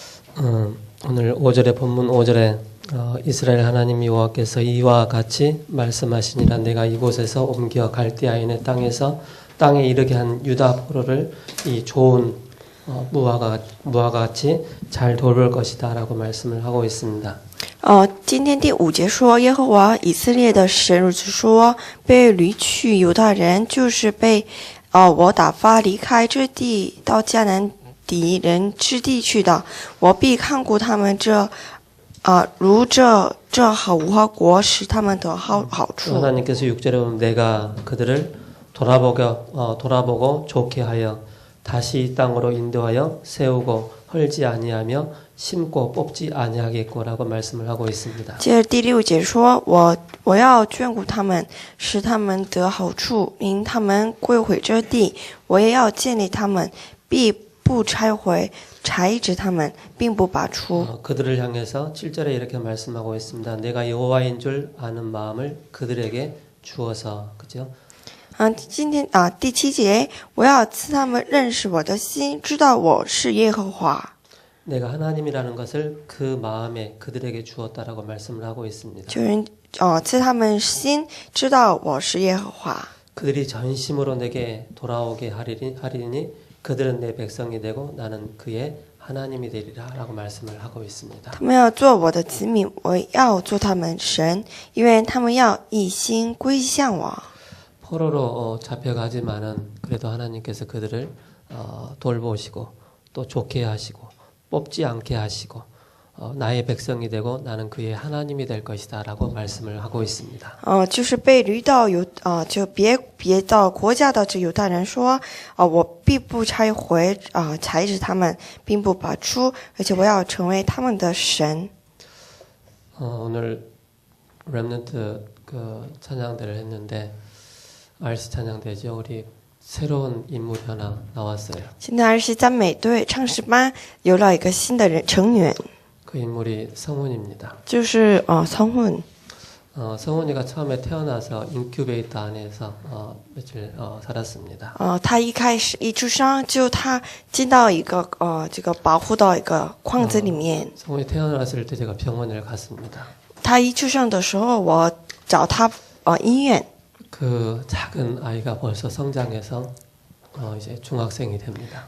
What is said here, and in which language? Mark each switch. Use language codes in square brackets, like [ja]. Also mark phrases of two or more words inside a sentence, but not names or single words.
[ko] 오늘 5절의 본문 5절에 이스라엘 하나님 여호와께서 이와 같이 말씀하시니라 내가 이곳에서 옮겨 갈대아인의 땅에 이르게 한 유다 포로를 이 좋은 무화과 같이 잘 돌볼 것이다라고 말씀을 하고 있습니다. [zh] 今天第5节说，耶和华以色列的神如此说：被掳去犹大人，就是被我打发离开这地，到迦南敌人之地去的。我必看顾他们如这好无花果，使他们得好处。 [ko] 하나님께서 6절에 보면 내가 그들을 돌아보고 좋게 하여 다시 이 땅으로 인도하여 세우고 헐지 아니하며 심고 뽑지 아니하겠고라고 말씀을 하고 있습니다. [zh] 接着第6节说，我要眷顾他们，使他们得好处，因他们归回这地，我也要建立他们，必不拆毁，裁制他们，并不拔出。 [ko] 그들을 향해서 7절에 이렇게 말씀하고 있습니다. 내가 여호와인 줄 아는 마음을 그들에게 주어서 그죠? [zh] 今天第7节，我要赐他们认识我的心，知道我是耶和华。 [ko] 내가 하나님이라는 것을 그 마음에 그들에게 주었다라고 말씀을 하고 있습니다. [zh] 就是赐他们心，知道我是耶和华。 [ko] 그들이 전심으로 내게 돌아오게 하리니 그들은 내 백성이 되고 나는 그의 하나님이 되리라라고 말씀을 하고 있습니다. [zh] 他们要做我的子民，我要做他们神，因为他们要一心归向我。 [ko] 포로로 잡혀가지만은 그래도 하나님께서 그들을 돌보시고 또 좋게 하시고 뽑지 않게 하시고 나의 백성이 되고 나는 그의 하나님이 될 것이다라고 말씀을 하고 있습니다. [zh] 就是被掳到就别到国家的这犹大人说，我必不拆毁裁制他们，并不拔出，而且我要成为他们的神。 [ko] 오늘 렘넌트 그 찬양대를 했는데 RC 찬양대죠. 우리 새로운 인물이 하나 나왔어요. [zh] 现在RC赞美队唱诗班有了一个新的成员， [ko] 그 인물이 성훈입니다. [zh] 就是 성훈。 [ko] 성훈이가 처음에 태어나서 인큐베이터 안에서 며칠 살았습니다. [zh] 他一开始一出生就他进到一个这个保护到一个框子里面。 [ko] 성훈이 태어났을 때 제가 병원을 갔습니다. [zh] 他一出生的时候，我找他医院。 [ko] 그 작은 아이가 벌써 성장해서 이제 중학생이 됩니다.